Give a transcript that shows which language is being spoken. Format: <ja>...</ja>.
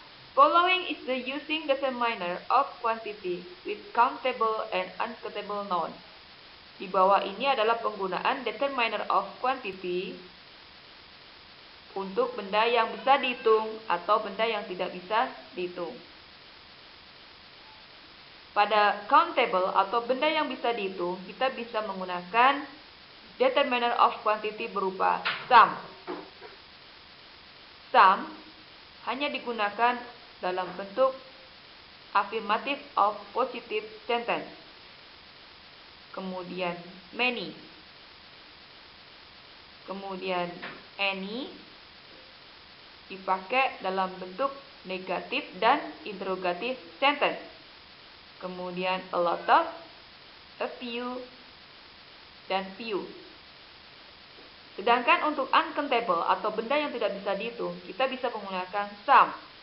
<en>Following is the using determiner of quantity with countable and uncountable noun.</en> <id>Di bawah ini adalah penggunaan determiner of quantity untuk benda yang bisa dihitung atau benda yang tidak bisa dihitung. Pada countable atau benda yang bisa dihitung, kita bisa menggunakan determiner of quantity berupa some. Some hanya digunakan dalam bentuk affirmative of positive sentence. Kemudian many. Kemudian any dipakai dalam bentuk negatif dan interrogative sentence. Kemudian a lot of, a few, dan few. Sedangkan untuk uncountable atau benda yang tidak bisa dihitung, kita bisa menggunakan some.</id>